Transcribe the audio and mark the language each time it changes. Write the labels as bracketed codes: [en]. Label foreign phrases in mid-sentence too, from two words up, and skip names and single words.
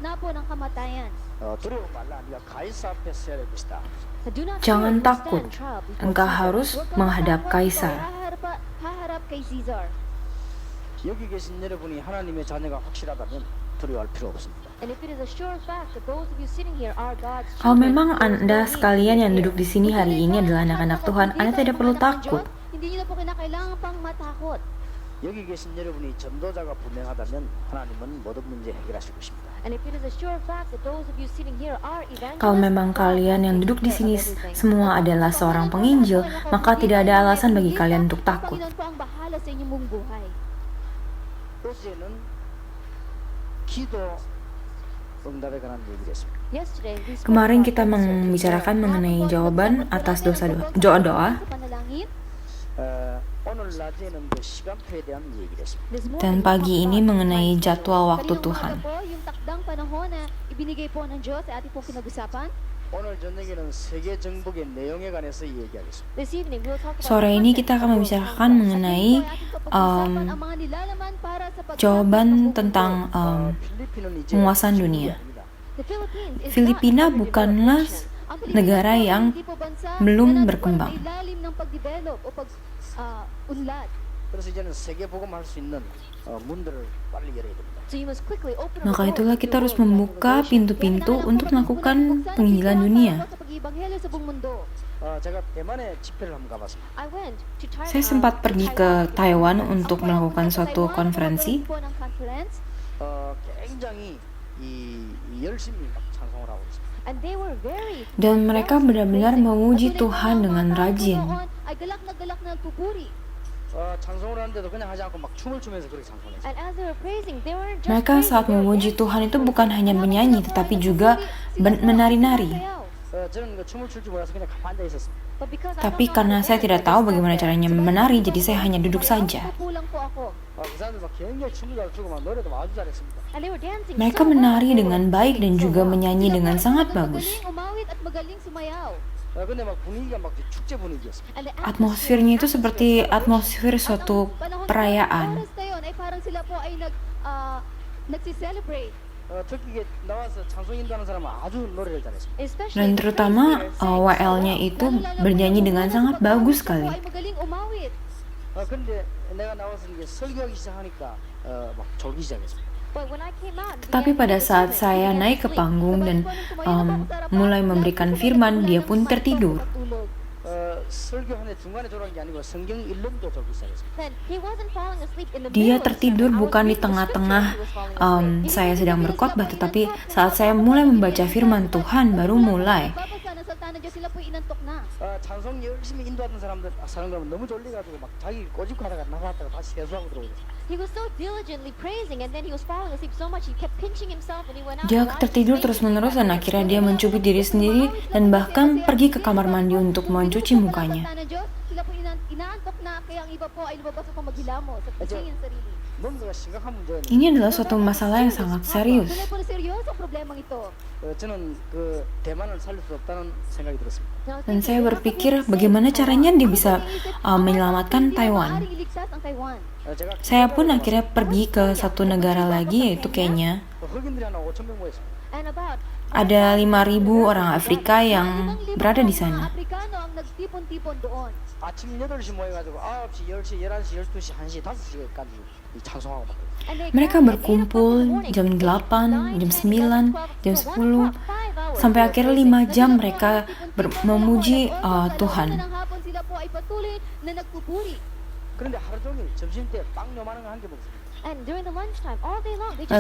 [id] Jangan takut, engkau harus menghadap kaisar. Kalau memang Anda sekalian yang duduk di sini hari ini adalah anak-anak Tuhan, Anda tidak perlu takut. [tl] Hindi niyo na po kinakailangan pang matakot. [ko] 여기 계신 여러분이 전도자가 분명하다면 하나님은 모든 문제 해결하실 것입니다. [en] And if it is a sure fact that those of you sitting here are [id] Kalau [en] evangelists, [id] memang kalian yang duduk di sini semua adalah seorang penginjil, maka tidak ada alasan bagi kalian untuk takut. [tl] Panginoon po ang bahala sa inyong buong buhay. [ko] 어제는 기도 응답에 관한 얘기를 했습니다. [en] Yesterday, we spoke [id] Kemarin [en] about [id] kita [en] answers [id] membicarakan [en] to prayer. [id] mengenai [tl] Kahapon, [id] jawaban [tl] nagtapos [id] atas [tl] po natin [id] doa-doa. [tl] sa panalangin. [ko] 오늘 낮에는 그 시간표에 대한 얘기를 했습니다. [en] This morning, [id] Dan pagi [en] we [id] ini [en] talked [id] mengenai [en] about [id] jadwal waktu [tl] Kaninang [id] Tuhan. [tl] umaga po, yung takdang panahon na ibinigay po ng Diyos sa ating pong kinag-usapan. [ko] 오늘 저녁에는 세계 정복의 내용에 관해서 얘기하겠습니다. [en] This evening, we'll talk about [id] Sore ini kita akan membicarakan mengenai [tl] ang mga nilalaman para sa paglaban [id] jawaban [tl] ng buong [id] tentang [ko] 필리핀은 이제 [id] penguasaan dunia. [en] The Philippines is [id] Filipina [en] not a [id] bukanlah [en] nation. [tl] Ang Pilipinas [id] negara [tl] po, [id] yang [tl] hindi po bansa [id] belum [tl] na nasa [id] berkembang. [tl] ilalim ng pagdevelop o pag-unlad. [ko] 그래서 이제는 세계 복음할 수 있는 문들을 빨리 열어야 됩니다. [en] So you must quickly open up [id] Maka [en] the [id] itulah [en] doors [id] kita [en] to [id] harus [en] the world [id] membuka [en] evangelization. [id] pintu-pintu [tl] Kaya [id] untuk [tl] kailangan [id] melakukan [tl] po natin [id] penginjilan [tl] buksan [id] dunia. [tl] para sa pag-ibanghelyo sa buong mundo. [ko] 제가 대만에 집회를 한번 가봤습니다. [en] I went to Taiwan. [id] Saya sempat pergi ke Taiwan untuk melakukan suatu konferensi. [ko] 굉장히 열심히 막 찬송을 하고 있습니다. [en] And they were very [id] Dan mereka benar-benar memuji Tuhan dengan rajin. [tl] ay galak na nagpupuri. [ko] 찬송을 하는데도 그냥 하지 않고 막 춤을 추면서 그렇게 찬송했어요. [en] And as they were praising, they were just [id] Mereka saat memuji Tuhan itu bukan hanya menyanyi, tetapi juga menari-nari. [ko] 저는 그 춤을 출 줄 몰라서 그냥 가만히 앉아 있었습니다. [id] Tapi karena saya tidak tahu bagaimana caranya menari, jadi saya hanya duduk saja. [tl] Kulang po ako. [ko] 그 사람들 막 굉장히 춤을 잘 추고 막 노래도 아주 잘했습니다. [en] And they were dancing [id] Mereka [en] so well. [id] menari dengan baik dan juga menyanyi dengan sangat bagus. [tl] Magaling umawit at magaling sumayaw. [ko] 근데 막 분위기가 막 축제 분위기였습니다. [en] And the [id] Atmosfernya itu seperti atmosfer suatu perayaan. [tl] Oras na yun ay parang sila po ay nagsi-celebrate. [ko] 특히 이게 나와서 찬송 인도하는 사람은 아주 노래를 잘했습니다. [en] Especially [id] Dan terutama WL-nya itu bernyanyi dengan sangat bagus sekali. [tl] ay magaling umawit. [ko] 근데 내가 나와서 이게 설교하기 시작하니까 막 졸기 시작했습니다. [en] But when I came out, [id] Tapi pada saat saya naik ke panggung dan mulai memberikan firman, dia pun tertidur. [ko] 설교 한 해 중간에 졸은 게 아니고 성경 읽는도 졸기 시작했습니다. [en] Then he wasn't falling asleep in the [id] Dia [en] middle of the [id] tertidur [en] sermon. I was [id] bukan di [en] reading the [id] tengah-tengah [en] scripture, he was falling asleep. [id] saya sedang berkhotbah, tetapi saat saya mulai membaca firman Tuhan baru mulai. [tl] Babasa ng salita ng Diyos, sila po inantok na. [ko] 찬송 열심히 인도하던 사람들은 너무 졸려가지고 막 자기 꼬집고 하다가 나갔다가 다시 세수하고 들어오죠. [en] He was so diligently praising and then he was falling asleep so much he kept pinching himself and he went out. [id] Dia [en] and washed [id] tertidur [en] his face. [id] terus-menerus dan akhirnya dia mencubit diri sendiri dan bahkan pergi ke kamar mandi untuk mencuci mukanya. [tl] Salita ng Diyos, sila po inaantok na kaya ang iba po ay lumabas upang maghilamos at gisingin sarili. [ko] 뭔가 심각한 문제는 [id] Ini adalah suatu masalah yang sangat serius. [tl] Tuloy po na seryoso ang problemang ito. [ko] 저는 그 대만을 살릴 수 없다는 생각이 들었습니다. [id] Dan saya berpikir bagaimana caranya dia bisa menyelamatkan Taiwan. [tl] Maaaring iligtas ang Taiwan. [ko] 제가 [id] Saya pun akhirnya pergi ke satu negara lagi yaitu Kenya. [ko] 흑인들이 한 5,000명 모였습니다. [en] And about [id] Ada 5.000 orang Afrika yang berada di sana. [tl] Aprikano ang nagtipon-tipon doon. [ko] 아침 8시 모여가지고 9시, 10시, 11시, 12시, 1시, 5시까지 찬송하고 막 그래요. [id] Mereka berkumpul jam 8, jam 9, jam 10, sampai akhirnya 5 jam mereka memuji Tuhan. [tl] Sila po ay patuloy na nagpupuri. [ko] 그런데 하루 종일 점심 때 빵 요만한 거 한 개 먹습니다. [en] And during the lunchtime, all day long, they just